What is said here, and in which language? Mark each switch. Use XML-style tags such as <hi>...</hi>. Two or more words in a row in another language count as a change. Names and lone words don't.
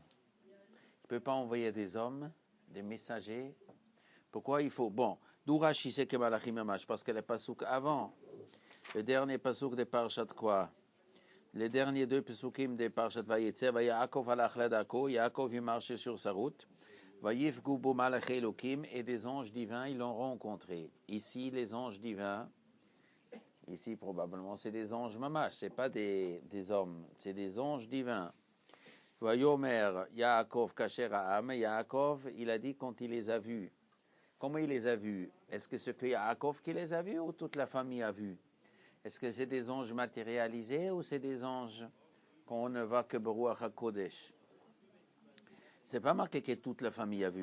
<fr>Il ne peut pas envoyer des hommes, des messagers. Pourquoi il faut? Bon, d'où Rashi sait que</fr> <he>מלאכים ממש?</he> <fr>Parce que le pasouk avant, le dernier pasouk de Parshat quoi? Les derniers deux pasukim de Parshat Vayetze,</fr> <he>יעקב הלך לדרכו,</he> <fr>Yaakov il marchait sur sa route.</fr> <he>ויפגעו בו מלאכי אלוהים,</he> <fr>et des anges divins, ils l'ont rencontré. Ici, les anges divins, ici probablement, c'est des anges mamash, c'est pas des hommes, c'est des anges divins.</fr> <he>ויאמר יעקב כאשר ראם, יעקב,</he> <fr>il a dit quand il les a vus. Comment il les a vus? Est-ce que c'est que Yaakov qui les a vus ou toute la famille a vu? Est-ce que c'est des anges matérialisés ou c'est des anges qu'on ne voit que</fr> <he>ברוח הקודש?</he> <fr>C'est pas marqué que toute la famille a vu.</fr>